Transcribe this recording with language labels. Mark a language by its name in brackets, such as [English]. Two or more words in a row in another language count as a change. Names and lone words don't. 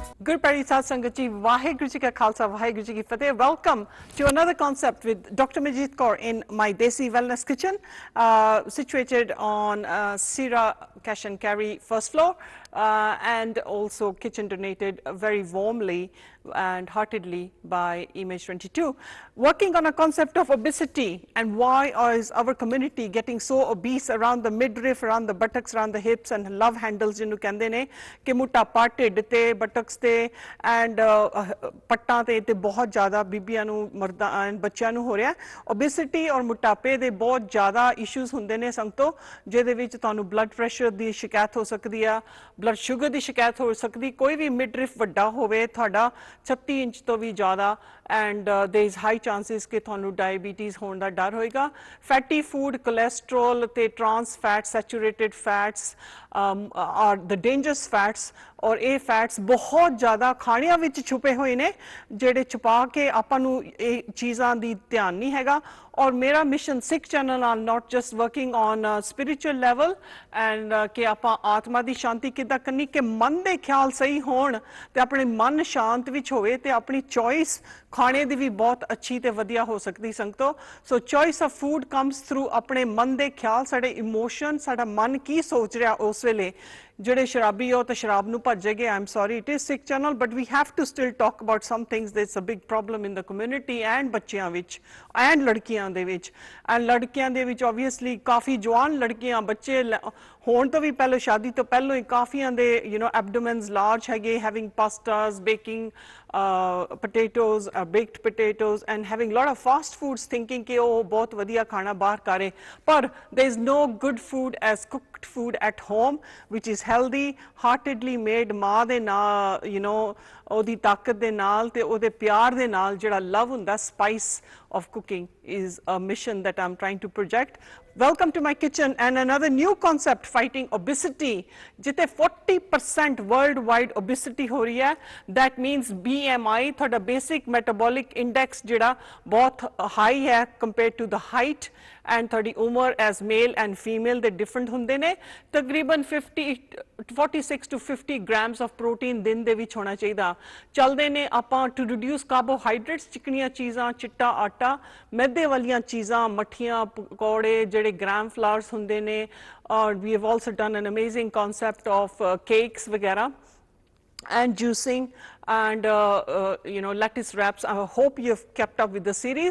[Punjabi] ਗੁਰਪਿਆਰੀ ਸਤ ਸੰਗਤ ਜੀ, ਵਾਹਿਗੁਰੂ ਜੀ ਕਾ ਖ਼ਾਲਸਾ, ਵਾਹਿਗੁਰੂ ਜੀ ਕੀ ਫ਼ਤਿਹ. [English] Welcome to another concept with Dr. Manjit Kaur in my Desi Wellness Kitchen, situated on Sira Cash and Carry first floor, and also kitchen donated very warmly and heartedly by Image 22. Working on a concept of obesity and why is our community getting so obese around the midriff, around the buttocks, around the hips, and love handles [Punjabi] ਜਿਹਨੂੰ ਕਹਿੰਦੇ ਨੇ ਕਿ ਮੋਟਾਪਾ ਢਿੱਡ ਤੇ buttocks ਤੇ and ਪੱਟਾਂ ਤੇ ਬਹੁਤ ਜ਼ਿਆਦਾ ਬੀਬੀਆਂ ਨੂੰ ਮਰਦਾਂ and ਬੱਚਿਆਂ ਨੂੰ ਹੋ ਰਿਹਾ obesity ਔਰ ਮੋਟਾਪੇ ਦੇ ਬਹੁਤ ਜ਼ਿਆਦਾ issues ਹੁੰਦੇ ਨੇ ਸੰਗਤੋ ਜਿਹਦੇ ਵਿੱਚ ਤੁਹਾਨੂੰ [English] blood pressure [Punjabi] ਦੀ ਸ਼ਿਕਾਇਤ ਹੋ ਸਕਦੀ ਆ [English] blood sugar [Punjabi] ਦੀ ਸ਼ਿਕਾਇਤ ਹੋ ਸਕਦੀ ਕੋਈ ਵੀ midriff ਵੱਡਾ ਹੋਵੇ ਤੁਹਾਡਾ 36 ਇੰਚ ਤੋਂ ਵੀ ਜ਼ਿਆਦਾ [English] and there is high chances [Punjabi] ਕਿ ਤੁਹਾਨੂੰ diabetes ਹੋਣ ਦਾ ਡਰ ਹੋਏਗਾ [English] fatty food cholesterol [Punjabi] ਤੇ [English] trans fats saturated fats are the dangerous fats [Punjabi] ਔਰ ਇਹ ਫੈਟਸ ਬਹੁਤ ਜ਼ਿਆਦਾ ਖਾਣਿਆਂ ਵਿੱਚ ਛੁਪੇ ਹੋਏ ਨੇ ਜਿਹੜੇ ਛੁਪਾ ਕੇ ਆਪਾਂ ਨੂੰ ਇਹ ਚੀਜ਼ਾਂ ਦੀ ਧਿਆਨ ਨਹੀਂ ਹੈਗਾ ਔਰ ਮੇਰਾ ਮਿਸ਼ਨ ਸਿੱਖ ਚੈਨਲ ਨਾਲ [English] not just working on a spiritual level and [Punjabi] ਕਿ ਆਪਾਂ ਆਤਮਾ ਦੀ ਸ਼ਾਂਤੀ ਕਿੱਦਾਂ ਕਰਨੀ ਕਿ ਮਨ ਦੇ ਖਿਆਲ ਸਹੀ ਹੋਣ ਤੇ ਆਪਣੇ ਮਨ ਸ਼ਾਂਤ ਵਿੱਚ ਹੋਵੇ ਤੇ ਆਪਣੀ ਚੋਇਸ ਖਾਣੇ ਦੀ ਵੀ ਬਹੁਤ ਅੱਛੀ ਤੇ ਵਧੀਆ ਹੋ ਸਕਦੀ ਸੰਗਤੋ [English] so choice of food comes through [Punjabi] ਆਪਣੇ ਮਨ ਦੇ ਖਿਆਲ ਸਾਡੇ ਇਮੋਸ਼ਨ ਸਾਡਾ ਮਨ ਕੀ ਸੋਚ ਰਿਹਾ ਉਸ ਵੇਲੇ ਜਿਹੜੇ ਸ਼ਰਾਬੀ ਹੋ ਤਾਂ ਸ਼ਰਾਬ ਨੂੰ ਭੱਜੇਗੇ [English] I'm sorry it is sick channel but we have to still talk about some things there's a big problem in the community and [Punjabi] ਬੱਚਿਆਂ ਵਿੱਚ and ਲੜਕੀਆਂ ਦੇ ਵਿੱਚ and ਲੜਕੀਆਂ ਦੇ ਵਿੱਚ obviously ਕਾਫੀ ਜਵਾਨ ਲੜਕੀਆਂ ਬੱਚੇ ਹੋਣ ਤੋਂ ਵੀ ਪਹਿਲਾਂ ਸ਼ਾਦੀ ਤੋਂ ਪਹਿਲਾਂ ਹੀ ਕਾਫੀਆਂ ਦੇ [English] abdomens large [Punjabi] ਹੈਗੇ [English] having pastas baking potatoes baked potatoes and having lot of fast foods thinking [Punjabi] ਕਿ ਉਹ ਬਹੁਤ ਵਧੀਆ ਖਾਣਾ ਬਾਹਰ ਕਰੇ ਪਰ [English] there is no good food as cooked food at home which is healthy heartedly made [Punjabi] ਮਾਂ ਦੇ ਨਾਲ ਉਹਦੀ ਤਾਕਤ ਦੇ ਨਾਲ ਤੇ ਉਹਦੇ ਪਿਆਰ ਦੇ ਨਾਲ ਜਿਹੜਾ ਲਵ ਹੁੰਦਾ [English] spice of cooking is a mission that I'm trying to project. Welcome to my kitchen and another new concept fighting obesity. [Punjabi] Jite 40% [English] worldwide obesity [Punjabi] ਹੋ ਰਹੀ ਹੈ. [English] That means BMI, thoda basic metabolic index [Punjabi] ਜਿਹੜਾ ਬਹੁਤ [English] high hai compared to the height and [Punjabi] ਥੋਡੀ ਉਮਰ [English] as male and female they different [Punjabi] ਹੁੰਦੇ ਨੇ. Taqriban [English] 46 to 50 grams of protein [Punjabi] ਦਿਨ ਦੇ ਵਿੱਚ ਹੋਣਾ ਚਾਹੀਦਾ. ਚੱਲਦੇ ਨੇ ਆਪਾਂ [English] to reduce carbohydrates [Punjabi] ਚਿਕਨੀਆਂ ਚੀਜ਼ਾਂ ਚਿੱਟਾ ਆਟਾ ਮੈਦੇ ਵਾਲੀਆਂ ਚੀਜ਼ਾਂ ਮੱਠੀਆਂ ਪਕੌੜੇ ਜਿਹੜੇ [English] gram flours [Punjabi] ਹੁੰਦੇ ਨੇ ਔਰ [English] we have also done an amazing concept of cakes [Punjabi] ਵਗੈਰਾ [English] and juicing and lettuce wraps. I hope you have kept up with the series.